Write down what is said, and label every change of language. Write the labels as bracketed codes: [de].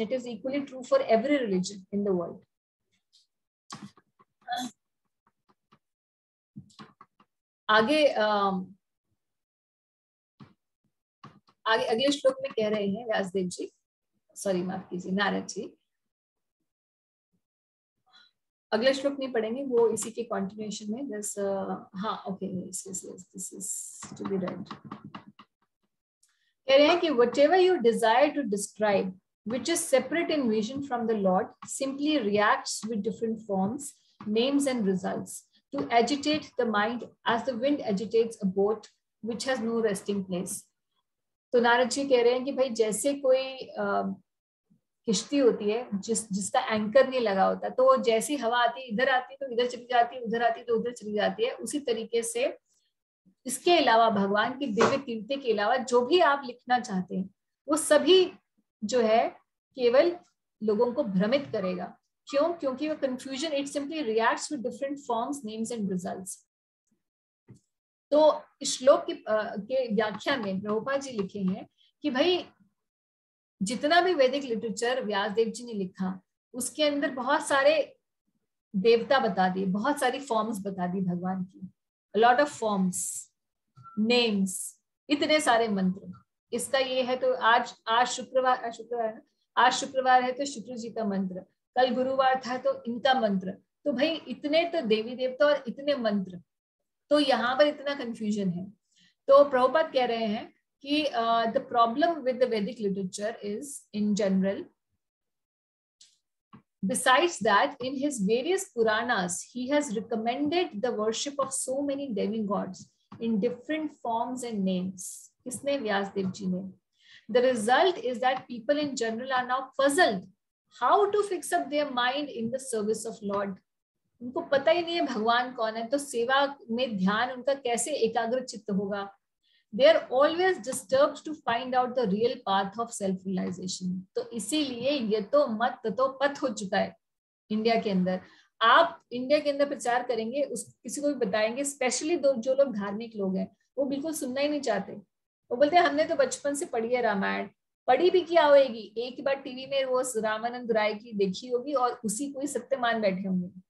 [en] It is equally true for every religion in the world. [hi] आगे आगे अगले श्लोक में कह रहे हैं व्यासदेव जी, सॉरी माफ कीजिए, नारद जी. अगले श्लोक नहीं पढ़ेंगे, वो इसी के कंटिन्यूएशन में. [en] This हाँ okay, this is to be read. [hi] कह रहे हैं कि [en] whatever you desire to describe, which is separate in vision from the Lord, simply reacts with different forms, names and results to agitate the mind as the wind agitates a boat which has no resting place. [hi] तो नारद जी कह रहे हैं कि भाई जैसे कोई किश्ती होती है जिसका एंकर नहीं लगा होता, तो जैसी हवा आती है इधर आती है तो इधर चली जाती है, उधर आती है तो उधर चली जाती है, उसी तरीके से इसके अलावा भगवान की दिव्य कीर्ति के अलावा जो भी आप लिखना चाहते हैं वो सभी जो है केवल लोगों को भ्रमित करेगा. क्यों? क्योंकि वो confusion, [en] It simply reacts with different forms, names and results. [hi] तो इस श्लोक के व्याख्या में प्रभुपाद जी लिखे हैं कि भाई जितना भी वैदिक लिटरेचर व्यासदेव जी ने लिखा उसके अंदर बहुत सारे देवता बता दिए, बहुत सारी फॉर्म्स बता दी भगवान की, [en] lot of forms, names, [hi] इतने सारे मंत्र. इसका ये है तो आज शुक्रवार है तो शुक्र जी का मंत्र, कल गुरुवार था तो इनका मंत्र. तो भाई इतने तो देवी देवता और इतने मंत्र, तो यहाँ पर इतना कंफ्यूजन है. तो प्रभुपाद कह रहे हैं कि [en] the problem with the Vedic literature is in general, besides that in his various Puranas he has recommended the worship of so many demigods in different forms and names. [hi] किसने? व्यासदेव जी ने. [en] The result is that people in general are now puzzled how to fix up their mind in the service of Lord. [hi] उनको पता ही नहीं है भगवान कौन है, तो सेवा में ध्यान उनका कैसे एकाग्र चित्त होगा. [en] They are always disturbed to find out the real path of self-realization. [hi] तो इसीलिए ये तो मत तो पथ हो चुका है इंडिया के अंदर. आप इंडिया के अंदर प्रचार करेंगे, किसी को भी बताएंगे, स्पेशली जो लोग धार्मिक लोग हैं वो बिल्कुल सुनना ही नहीं चाहते. वो बोलते हैं हमने तो बचपन से पढ़ी है रामायण. पढ़ी भी क्या होगी, एक बार टीवी में वो रामानंद राय की देखी होगी और उसी को ही सत्य मान बैठे होंगे.